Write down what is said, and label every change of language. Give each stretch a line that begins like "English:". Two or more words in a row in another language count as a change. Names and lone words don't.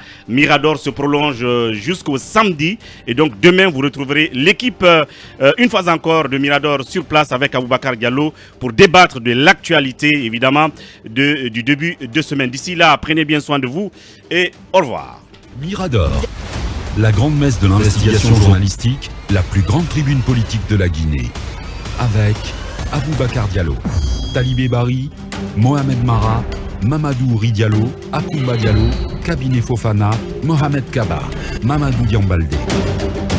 French: Mirador se prolonge jusqu'au samedi. Et donc demain, vous retrouverez l'équipe, une fois encore, de Mirador sur place avec Aboubacar Diallo pour débattre de l'actualité, évidemment, du début de semaine. D'ici là, prenez bien soin de vous et au revoir. Mirador, la grande messe de l'investigation journalistique, la plus grande tribune politique de la Guinée. Avec Aboubacar Diallo, Talibé Bari, Mohamed Mara, Mamadou Ridiallo, Akumba Diallo, Kabinet Fofana, Mohamed Kaba, Mamadou Diambaldé.